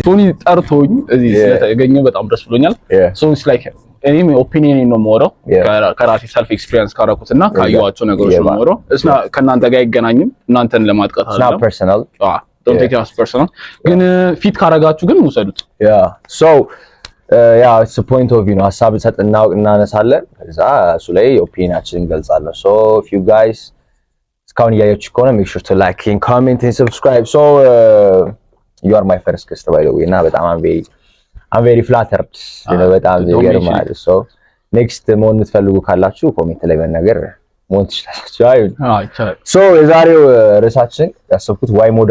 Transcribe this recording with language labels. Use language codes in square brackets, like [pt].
[am] ቶኒ ጠርቶኝ እዚህ ስለተገኘ በጣም ደስ ብሎኛል። [en] So it's like [am] እኔም ኦፒኒየን ነው የምወራው ከራሴ ሰልፍ ኤክስፒሪየንስ ካረኩትና ካየኋቸው ነገሮች ነው የምወራው። እስና ከእናንተ ጋር አይገናኝም። እናንተን ለማጥቃት አይደለም። [en] personal don't take it as personal [am] ግን ፊት ካረጋችሁ ግን ውሰዱት። [en] So it's a point of view [am] ነው። ሐሳብ ሰጥና እናነሳለን ከዛ እሱ ላይ ኦፒኒየናችንን እንገልጻለን። [en] So if you guys [am] እስካሁን እያያችሁ ከሆነ [en] make sure to like and comment and subscribe. So you are my first guest by the way [am] እና በጣም [en] I'm very flattered [am] በጣም ይገርማል። [en] So next [am] መሆን የምትፈልጉ ካላችሁ ኮሜንት ላይ በነገር ሞንት ይችላል። [en] So [am] የዛሬው ርዕሳችን ያሰብኩት [en] why